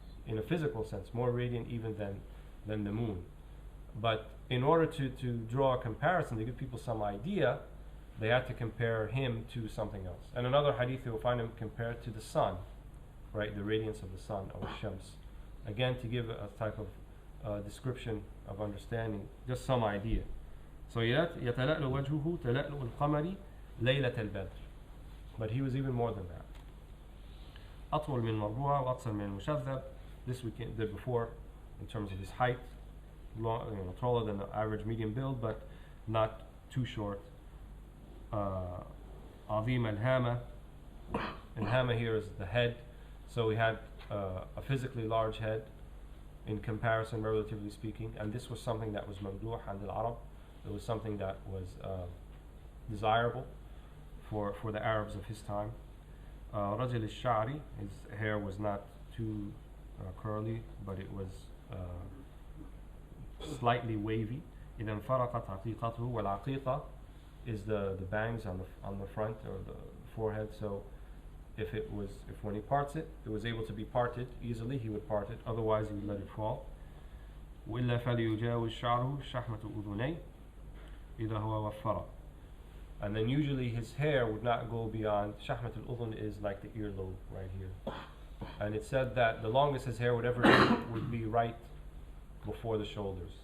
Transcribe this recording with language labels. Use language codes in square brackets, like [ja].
[en] In a physical sense, more radiant even than the moon. But in order to draw a comparison, to give people some idea, they had to compare him to something else. And another hadith, you'll find him compared to the sun, right? The radiance of the sun, or shams. Again, to give a type of description of understanding, just some idea. [ar] So يتلألأ وجهه تلألؤ القمر ليلة البدر. [en] But he was even more than that. [ar] أطول من المربوع وأقصر من المشذب. [en] This we did before in terms of his height, taller than the average medium build, but not too short. [ar] عظيم الهامة. [en] And hama here is the head. So he had a physically large head in comparison, relatively speaking. And this was something that was mamduh [ar] عند العرب. [en] It was something that was desirable for the Arabs of his time. [ar] رجل الشعري, [en] his hair was not too curly, but it was slightly wavy. [ar] إذا انفرقت عقيقته, والعقيقة [en] is the bangs on the front or the forehead. So if when he parts it, it was able to be parted easily, he would part it. Otherwise, he would let it fall. [ar] وإلا فليجاوز شعره شحمة أذنيه إذا هو وفر. [en] And then usually his hair would not go beyond, shahmat al-udhun is like the earlobe right here. And it said that the longest his hair would ever be would be right before the shoulders.